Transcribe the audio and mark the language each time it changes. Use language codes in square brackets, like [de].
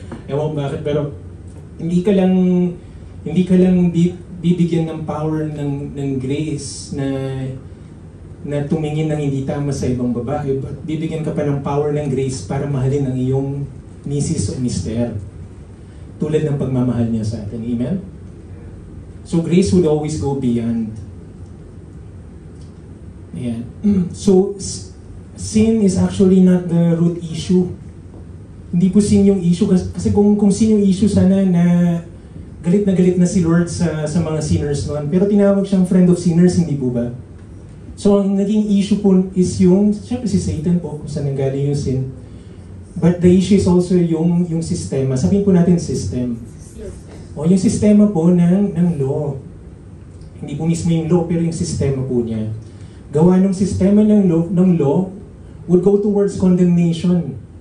[tl] Ewan ko bakit, pero hindi ka lang bibigyan ng power ng grace na tumingin ng hindi tama sa ibang babae, [en] but [tl] bibigyan ka pa ng power ng grace para mahalin ang iyong misis o mister. Tulad ng pagmamahal niya sa atin. [en] Amen? So grace would always go beyond. Ayan. So, sin is actually not the root issue. [tl] Hindi po sin yung issue. Kasi kung sin yung issue, sana na galit na si Lord sa mga sinners noon. Pero tinawag siyang friend of sinners, hindi po ba? So, ang naging issue po is siyempre si Satan po, kung saan nanggaling yung sin. [en] But the issue is also [tl] yung sistema. Sabihin po natin system. O yung sistema po ng law. Hindi po mismo yung law, pero yung sistema po niya. Gawa ng sistema ng law [en] would go towards condemnation.